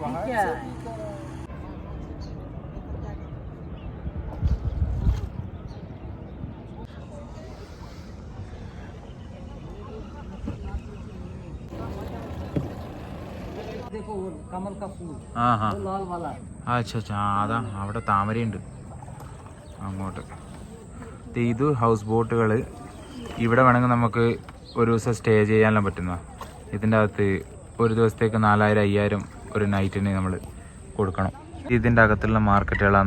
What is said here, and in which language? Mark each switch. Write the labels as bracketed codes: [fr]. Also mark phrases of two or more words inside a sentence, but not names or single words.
[hi] देखो कमल का फूल, हाँ हाँ, लाल वाला। [ml] अच्छा അതാ അവിടെ താമരയുണ്ട് അങ്ങോട്ട്. ഇത് [en] house boats. [ml] ഇവിടെ വേണമെങ്കിൽ നമുക്ക് ഒരു ദിവസം സ്റ്റേ ചെയ്യാനെല്ലാം പറ്റുന്ന. ഇതിൻ്റെ അകത്ത് ഒരു ദിവസത്തേക്ക് 4000-5000 ഒരു നൈറ്റിന് നമ്മൾ കൊടുക്കണം. ഇതിൻ്റെ അകത്തുള്ള മാർക്കറ്റുകളാണ്.